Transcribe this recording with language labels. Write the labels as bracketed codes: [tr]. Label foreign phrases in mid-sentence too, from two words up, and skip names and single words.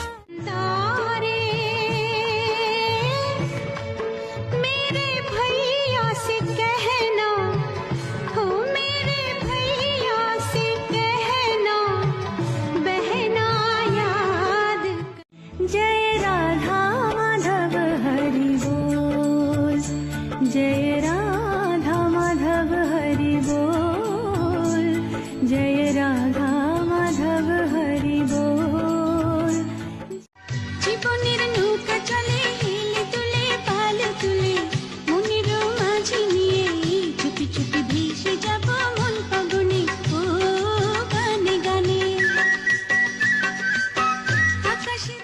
[hi] तारे मेरे भैया से कहना, हो मेरे भैया से कहना, बहना याद। जय राधा माधव हरि बोल, जय राधा माधव हरि बोल, जय राधा माधव हरि बोल। [bn] জীবনের নৌকা চলে হিলে তুলে পাল তুলে, মনের মাঝি নিয়ে চুপি চুপি ভেসে যাব মন ফাগুনে, ও গানে গানে আকাশের।